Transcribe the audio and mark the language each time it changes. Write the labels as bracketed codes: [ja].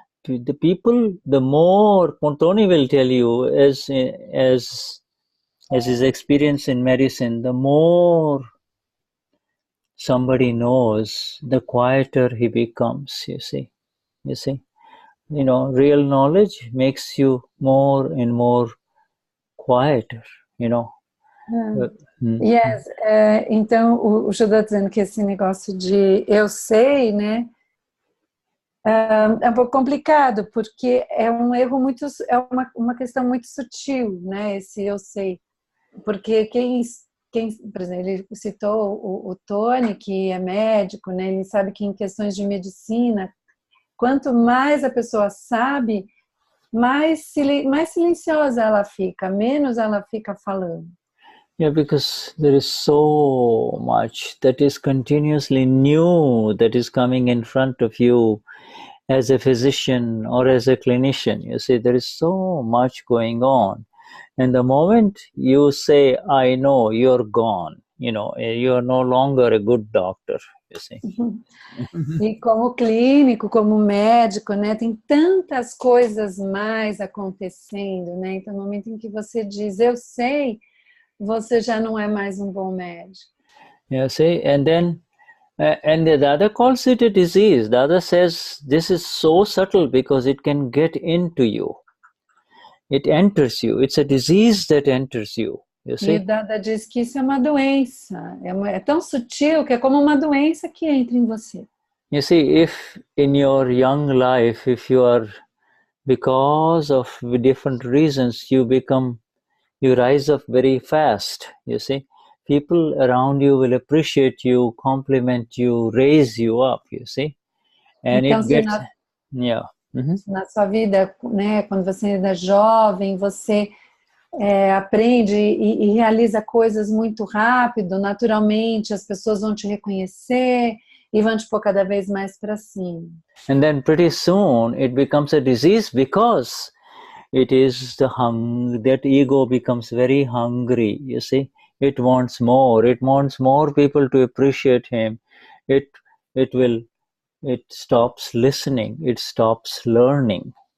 [en] The people, the more Tony will tell you, as his experience in medicine, the more somebody knows, the quieter he becomes. You see. Real knowledge makes you more and more quieter. Yes. [pt] Então o Shuddha dizendo que esse negócio de eu sei, né, é um pouco complicado, porque é um erro muito, é uma questão muito sutil, né, esse eu sei, porque quem por exemplo, ele citou o Tony, que é médico, né, ele sabe que em questões de medicina, quanto mais a pessoa sabe, mais silenciosa ela fica, menos ela fica falando. [en] Yeah, because there is so much that is continuously new that is coming in front of you as a physician or as a clinician. You see, there is so much going on. And the moment you say, I know, you're gone. You know, you are no longer a good doctor, you see. [pt] E como clínico, como médico, né, tem tantas coisas mais acontecendo, né? Então, no momento em que você diz, eu sei, você já não é mais um bom médico. [en] You see, and then, and the other calls it a disease. The other says, this is so subtle because it can get into you. It enters you. It's a disease that enters you. You see? [pt] E Dada diz que isso é uma doença. É tão sutil que é como uma doença que entra em você. [en] You see, if in your young life, if you are, because of different reasons, you rise up very fast, you see. People around you will appreciate you, compliment you, raise you up, you see. And [pt] então, [en] it gets, yeah. [pt] Na sua vida, né, quando você ainda é jovem, você aprende e realiza coisas muito rápido, naturalmente as pessoas vão te reconhecer e vão te pôr cada vez mais para cima. [en] And then pretty soon it becomes a disease because it is that ego becomes very hungry, you see. It wants more people to appreciate him. It stops listening, it stops learning.